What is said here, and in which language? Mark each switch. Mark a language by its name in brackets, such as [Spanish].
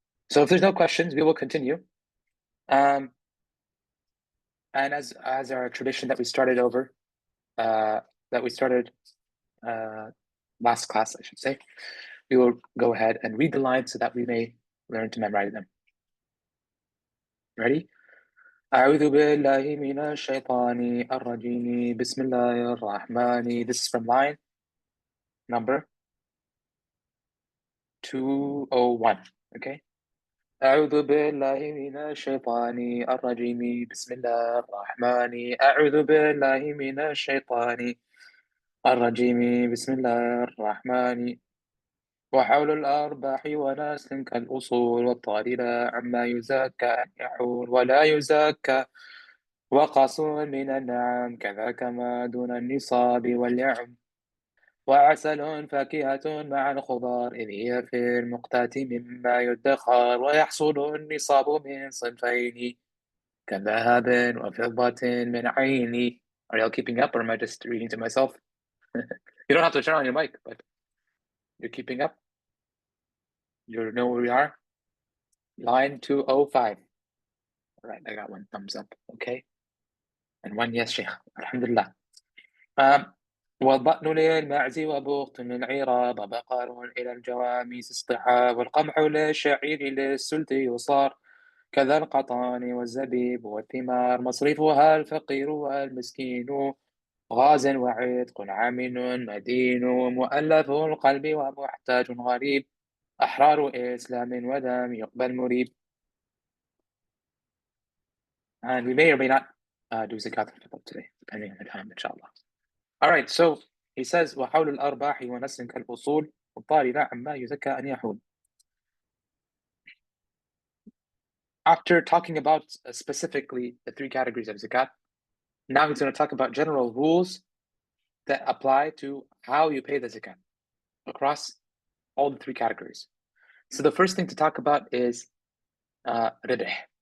[English] So if there's no questions, we will continue. And as our tradition that we started last class, I should say, we will go ahead and read the lines so that we may learn to memorize them. Ready? [Arabic] أعوذ بالله من الشيطان الرجيم بسم الله الرحمن. [English] This is from line number 201. Okay. [Arabic] أعوذ بالله من الشيطان الرجيم بسم الله الرحمن. أعوذ بالله من الشيطان الرجيم بسم الله الرحمن. وحول الأرباح ونسل كالأصول والطارئ عما يزكى أن يحول ولا يزكى وقص من النعم كذاك ما دون النصاب واليعم. وعسل فاكهة مع الخضار إذ هي في المقتات مما يدخر ويحصل النصاب من صنفين كذهب وفضة من عين. [English] Are y'all keeping up or am I just reading to myself? You don't have to turn on your mic, but you're keeping up? You know where we are? Line 205. All right, I got one thumbs up. Okay. And one yes, Sheikh. Alhamdulillah. [Arabic] والبطن للمعز وبغط للعراب بقر إلى الجواميس اصطحاب والقمح للشعير للسلت يصار كذا القطان والزبيب والثمار مصرفها الفقير والمسكين غاز وعتق عامل مدين مؤلف القلب ومحتاج غريب أحرار إسلام ودم يقبل مريب. [English] And we may or may not do zakat al-fitr today, depending on the time, inshallah. All right, so he says, [Arabic] وَحَوْلُ الْأَرْبَاحِ وَنَسْلٍ كَالْأُصُولِ وَالطَّارِرَ عَمَّا يُزَكَّى أَنْ يَحُولِ. [English] After talking about specifically the three categories of zakat, now he's going to talk about general rules that apply to how you pay the zakat across all the three categories. So the first thing to talk about is ribh.